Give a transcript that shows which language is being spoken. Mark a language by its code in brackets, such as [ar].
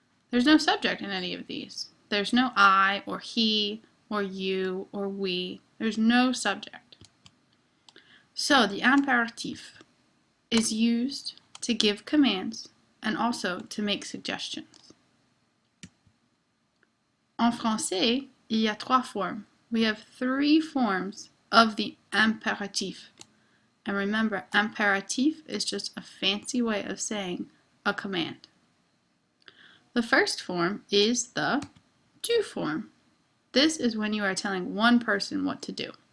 [en] There's no subject in any of these. There's no I or he or you or we. There's no subject. So the impératif is used to give commands and also to make suggestions. [fr] En français, il y a trois formes. [en] We have three forms of the impératif. And remember, impératif is just a fancy way of saying a command. The first form is the tu form. This is when you are telling one person what to do.